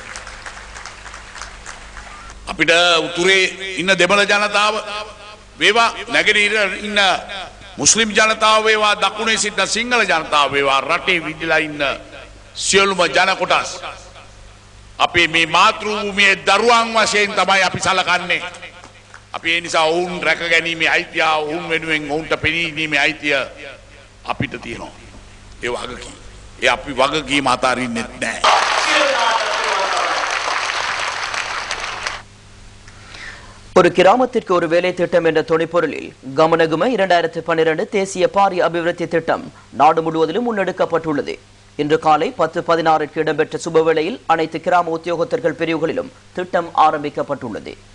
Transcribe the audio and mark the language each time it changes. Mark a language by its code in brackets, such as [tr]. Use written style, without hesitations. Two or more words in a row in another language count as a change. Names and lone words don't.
[si] අපිට උතුරේ ඉන්න දෙමළ ජනතාව වේවා, නැගෙනහිර ඉන්න මුස්ලිම් ජනතාව වේවා, දකුණේ සිටින සිංහල ජනතාව වේවා, රටේ විදිලා ඉන්න සියලුම ජන කොටස් අපේ මේ මාතෘ භූමියේ දරුවන් වශයෙන් තමයි අපි සලකන්නේ. අපි ඒ නිසා ඔවුන් රැක ගැනීමේ අයිතිය, ඔවුන් වෙනුවෙන් ඔවුන්ට පෙනී දීමේ අයිතිය අපිට තියෙනවා. ඒ වගකීම. ඒ අපි වගකීම අතාරින්නේ නැහැ. [ta] ஒரு கிராமத்திற்கு ஒரு வேலை திட்டம் என்ற துணைப்பொருளில் கமனகும 2012 தேசிய பாரிய அபிவிருத்தி திட்டம் நாடு முழுவதிலும் முன்னெடுக்கப்பட்டுள்ளது. இன்று காலை 10:16 இடம்பெற்ற சுபவேளையில் அனைத்து கிராம உத்தியோகத்தர்கள் பிரிவுகளிலும் திட்டம் ஆரம்பிக்கப்பட்டுள்ளது.